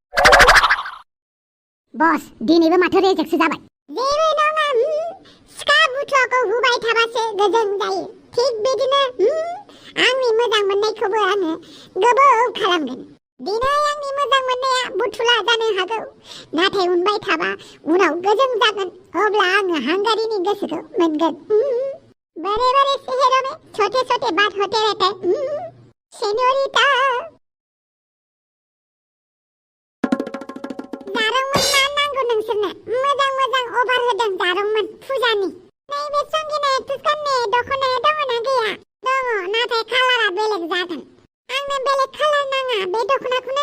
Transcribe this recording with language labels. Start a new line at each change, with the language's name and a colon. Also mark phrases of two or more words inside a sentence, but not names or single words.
Bodo: बस दिनैबो माथो रेजेक्टसो जाबाय जेबो नङा सिखा बुथुवाखौ हुबाय थाबासो गोजोन जायो थिग बिदिनो आंनि मोजां मोननायखौबो आङो गोबाव खालामगोन दिनै आंनि मोजां मोननाया बुथुला जानो हागौ नाथाय उनबाय थाबा उनाव गोजोन जागोन अब्ला आङो हांगारिनि गोसोखौ मोनगोन
Hindi: बड़े बड़े शहरों में छोटे छोटे बात होते रहते
Bodo: सेनोरिटा जारंमोन मा नांगौ नोंसोरनो मोजां अभार होदों जारंमोन फुजानि नैबे संगिना एक्ट्रेस गाननाय दख'नाया दङना गैया दङ नाथाय कालारा बेलेग जागोन आंनो बेलेग कालार नाङा बे दख'नाखौनो